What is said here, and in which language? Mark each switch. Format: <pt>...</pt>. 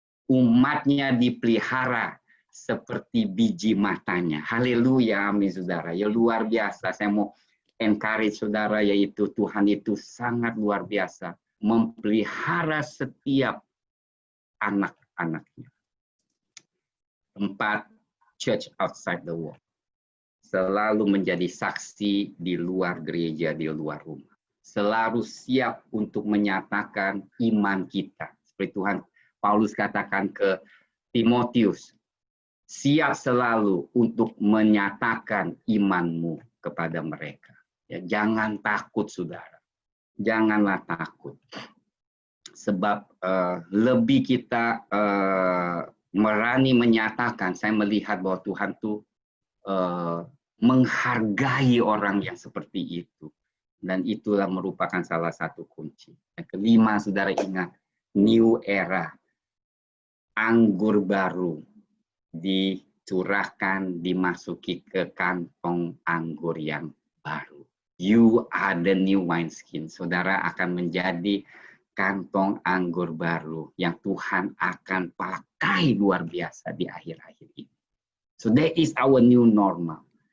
<id>Umatnya dipelihara seperti biji matanya. Haleluya, amin saudara. Ya luar biasa. Saya mau encourage saudara, yaitu Tuhan itu sangat luar biasa. Memelihara setiap anak-anaknya.</id> <en>4, church outside the wall.</en> <id>Selalu menjadi saksi di luar gereja, di luar rumah. Selalu siap untuk menyatakan iman kita. Seperti Tuhan Paulus katakan ke Timotius, siap selalu untuk menyatakan imanmu kepada mereka. Ya, jangan takut, saudara. Janganlah takut. Sebab lebih kita berani menyatakan, saya melihat bahwa Tuhan tuh menghargai orang yang seperti itu. Dan itulah merupakan salah satu kunci. Yang kelima, saudara ingat, new era. Anggur baru dicurahkan, dimasuki ke kantong anggur yang baru.</id> <en>You are the new wineskin.</en> <id>Saudara akan menjadi kantong anggur baru yang Tuhan akan pakai luar biasa di akhir-akhir ini.</id> <en>So that is our new normal.</en>